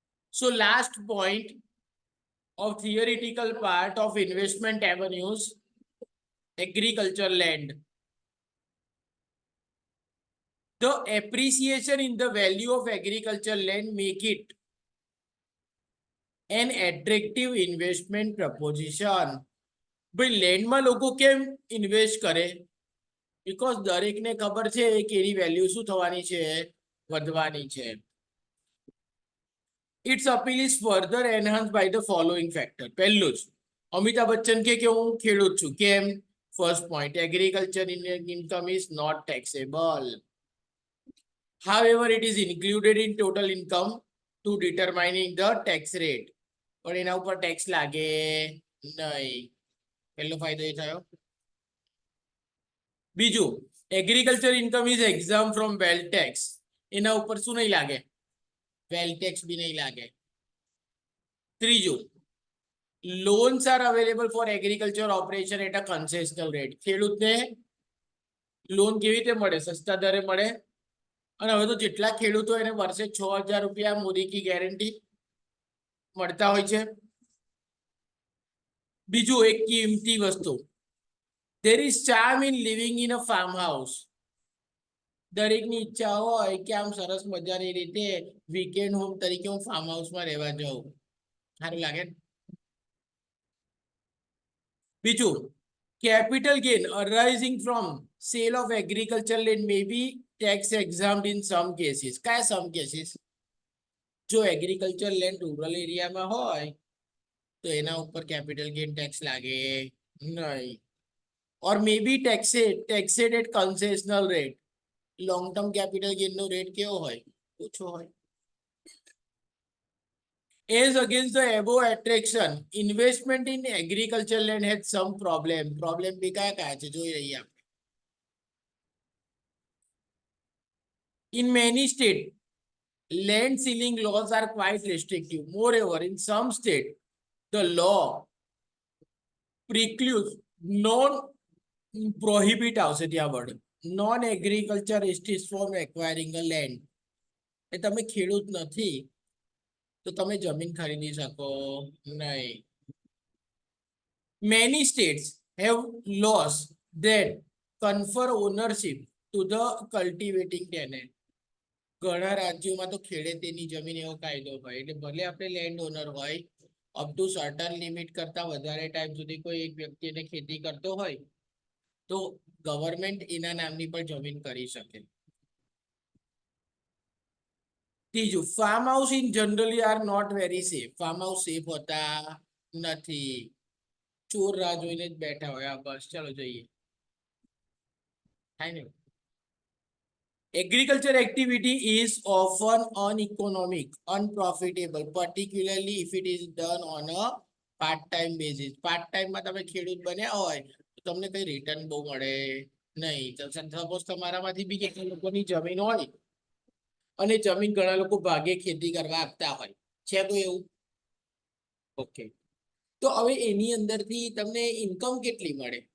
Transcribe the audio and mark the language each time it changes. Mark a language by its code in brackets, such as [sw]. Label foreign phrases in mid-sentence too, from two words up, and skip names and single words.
[en] So last point of theoretical part of investment avenues, agriculture land. The appreciation in the value of agriculture land make it an attractive investment proposition. [gu] ભાઈ લેન્ડમાં લોકો કેમ ઇન્વેસ્ટ કરે? બીકોઝ દરેકને ખબર છે કે એની વેલ્યુ શું થવાની છે, વધવાની છે. [en] Its appeal is further enhanced by the following factor. [gu] પહેલું જ અમિતાભ બચ્ચન કે હું ખેડૂત છું. કેમ? [en] first point, agriculture income is not taxable. However, it is included in total income to determining the tax rate. [gu] પણ એના ઉપર ટેક્સ લાગે નહીં. પહેલો ફાયદો એ થયો. [en] બીજું, agriculture income is exam from wealth tax. [gu] એના ઉપર શું નહીં લાગે? [en] wealth tax [gu] બી નહીં લાગે. [en] ત્રીજું, loans are available for agriculture operation at a concessional rate. [gu] ખેડૂતને લોન કેવી રીતે મળે? સસ્તા દરે મળે. અને હવે તો જેટલા ખેડૂતો એને વર્ષે 6,000 રૂપિયા મોદી કી ગેરંટી મળતા હોય છે. બીજું, એક કિંમતી વસ્તુ, [en] there is charm in living in a farmhouse. [gu] દરેકની ઈચ્છા હોય કે આમ સરસ મજાની રીતે [en] weekend home [gu] તરીકે હું [en] farm houseમાં [gu] રહેવા જાઉં. સારું લાગે. બીજું, [en] capital gain arising from sale of agricultural land may be tax exempt in some cases. કયા some cases? [gu] જો [en] agriculture land rural areaમાં [gu] હોય તો એના ઉપર [en] capital gain tax [gu] લાગે નહીં. [en] or may be taxed at concessional rate. long term capital gain [gu] નો રેટ કેવો હોય? ઓછો હોય. [en] As against the above attraction, investment in agricultural land has some problem. [gu] Problem બી કયા છે જોઈ રહીએ આપણે. [en] In many states, land ceiling laws are quite restrictive. Moreover, in some states, the law precludes prohibit [gu] આવશે ત્યાં [en] word non agriculture istis from acquiring a land. [gu] એ તમે ખેડૂત નથી તો તમે જમીન ખરીદી શકો નહીં. [en] Many states have laws that confer ownership to the cultivating tenant. [gu] ઘણા રાજ્યોમાં તો ખેડેતીની જમીન એવો કાયદો હોય એટલે ભલે આપણે [en] land owner [gu] હોય, [en] up to certain limit [gu] કરતા વધારે ટાઈમ સુધી કોઈ એક વ્યક્તિ એને ખેતી કરતો હોય તો ગવર્મેન્ટ એના નામની પણ જમીન કરી શકે. [en] ત્રીજું, farm house in generally are not very safe. farm house [gu] સેફ હોતા નથી. ચોર રાહ જોઈને જ બેઠા હોય. બસ ચાલો જોઈએ. થાય ને. [en] Agriculture activity is often uneconomic, unprofitable, particularly if it is done on a part-time basis. [gu] Part-time માં તમે ખેડૂત બન્યા હોય તો તમને કઈ રિટર્ન બહુ મળે નહીં. સપોઝ તમારામાંથી બી કેટલા લોકોની જમીન હોય અને જમીન ઘણા લોકો ભાગે ખેતી કરવા આપતા હોય છે તો એવું. ઓકે, તો હવે એની અંદરથી તમને ઇન્કમ કેટલી મળે?